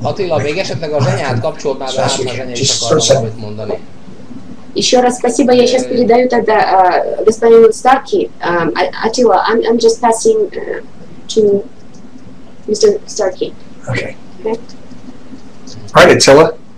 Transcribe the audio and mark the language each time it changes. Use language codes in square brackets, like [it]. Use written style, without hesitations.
[hu] Attila, még esetleg a zsenyát kapcsolt már be, hát a zsenya is akarna valamit mondani. [ru] Еще раз спасибо, я сейчас передаю тогда господину Starkey. [en] Attila, I'm just passing to Mr. Starkey. Okay. All right, Attila.